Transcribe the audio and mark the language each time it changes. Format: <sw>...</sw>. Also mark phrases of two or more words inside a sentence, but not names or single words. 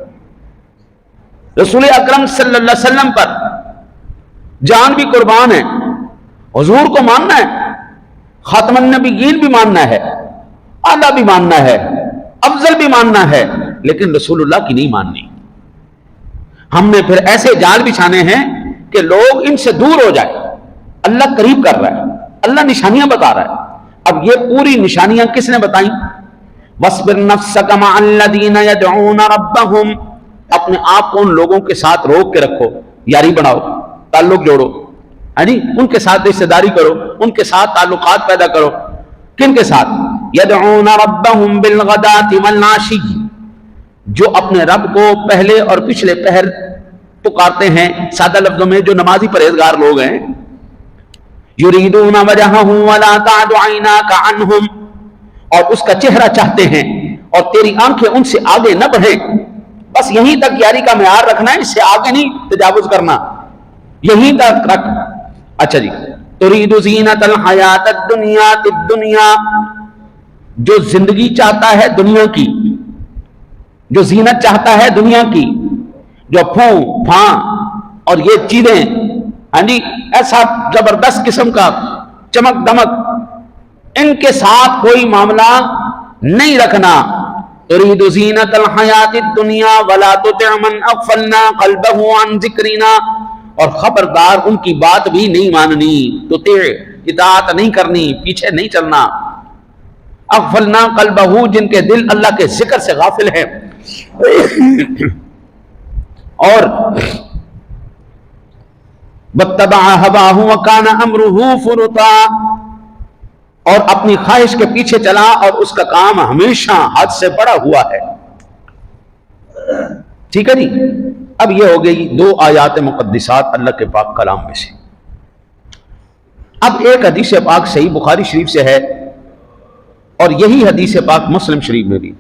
<ur>رسول اکرم</ur> <ar>صلى الله عليه وسلم</ar> <ur>پر جان بھی قربان ہے، حضور کو ماننا ہے,</ur> <ar>خاتم النبيين</ar> <ur>بھی ماننا ہے، اعلیٰ بھی ماننا ہے، افضل بھی ماننا ہے، لیکن رسول اللہ کی نہیں ماننی. ہم نے پھر ایسے جال بچھانے ہیں کہ لوگ ان سے دور ہو جائے. اللہ قریب کر رہا ہے، اللہ نشانیاں بتا رہا ہے. اب یہ پوری نشانیاں کس نے بتائی?</ur> <ar>واصبر نفسك مع الذين يدعون ربهم,</ar> <ur>اپنے آپ کو ان لوگوں کے ساتھ روک کے رکھو، یاری بناؤ، تعلق جوڑو، ہے جی، ان کے ساتھ رشتہ داری کرو، ان کے ساتھ تعلقات پیدا کرو. کن کے ساتھ?</ur> <ar>يدعون ربهم بالغداة والعشي,</ar> <ur>جو اپنے رب کو پہلے اور پچھلے پہر پکارتے ہیں. سادہ لفظوں میں جو نمازی پرہیزگار لوگ ہیں,</ur> <ar>يريدون وجهه ولا تعد عيناك عنهم,</ar> <ur>اور اس کا چہرہ چاہتے ہیں اور تیری آنکھیں ان سے آگے نہ بڑھے. بس یہیں تک یاری کا معیار رکھنا ہے، اس سے آگے نہیں تجاوز کرنا، یہیں تک رکھ. اچھا جی,</ur> <ar>تريد زينة الحياة الدنيا تد الدنيا,</ar> <ur>جو زندگی چاہتا ہے دنیا کی، جو زینت چاہتا ہے دنیا کی، جو پھوں پھاں اور یہ چیزیں ہاں جی ایسا زبردست قسم کا چمک دمک، ان کے ساتھ کوئی معاملہ نہیں رکھنا.</ur> <ar>تريد زینت الحیات الدنیا ولا تطع من اغفلنا قلبه عن ذکرنا،</ar> <ur>اور خبردار ان کی بات بھی نہیں ماننی، اطاعت نہیں کرنی، پیچھے نہیں چلنا.</ur> <ar>اغفلنا قلبه،</ar> <ur>جن کے دل اللہ کے ذکر سے غافل ہیں.</ur> <ar>اور واتبع هواه وكان امره فرطا،</ar> <ur>اور اپنی خواہش کے پیچھے چلا اور اس کا کام ہمیشہ حد سے بڑا ہوا ہے. ٹھیک ہے جی. اب یہ ہو گئی 2 آیات مقدسات اللہ کے پاک کلام میں سے. اب ایک حدیث پاک صحیح بخاری شریف سے ہے، اور یہی حدیث پاک مسلم شریف میں بھی.</ur>